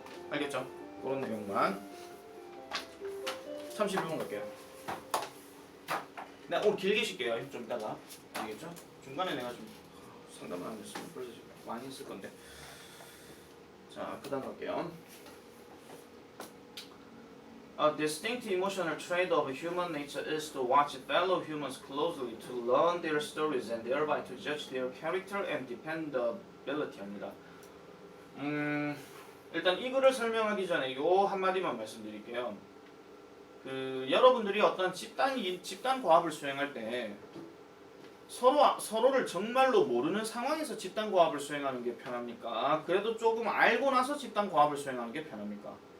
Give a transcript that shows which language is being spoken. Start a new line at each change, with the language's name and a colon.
Korean: 알겠죠? 그런 내용만 31번 갈게요. 네, 오늘 길게 쉴게요. 좀 이따가. 알겠죠? 중간에 내가 좀 상담을 안 했으면 벌써 지금 많이 했을 건데. 자, 그 다음 갈게요.
English: A distinct emotional trait of human nature is to watch fellow humans closely, to learn their stories and thereby to judge their character and dependability
Korean: 합니다. 일단 이 글을 설명하기 전에 요 한마디만 말씀드릴게요. 여러분들이 어떤 집단 과업을 수행할 때 서로를 정말로 모르는 상황에서 집단 과업을 수행하는 게 편합니까? 그래도 조금 알고 나서 집단 과업을 수행하는 게 편합니까?